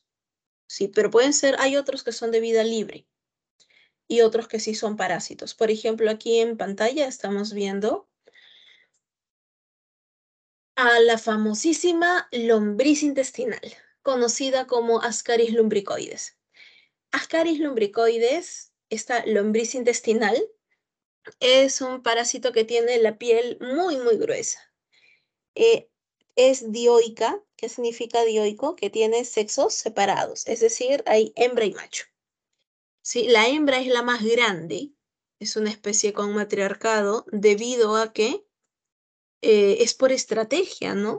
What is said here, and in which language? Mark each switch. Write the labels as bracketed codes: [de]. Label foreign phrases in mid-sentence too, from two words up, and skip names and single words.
[es] Sí, pero pueden ser, hay otros que son de vida libre y otros que sí son parásitos. Por ejemplo, aquí en pantalla estamos viendo a la famosísima lombriz intestinal, conocida como Ascaris lumbricoides. Ascaris lumbricoides, esta lombriz intestinal, es un parásito que tiene la piel muy, muy gruesa. Eh, es dioica. ¿Qué significa dioico? Que tiene sexos separados, es decir, hay hembra y macho. ¿Sí? La hembra es la más grande, es una especie con matriarcado debido a que es por estrategia, ¿no?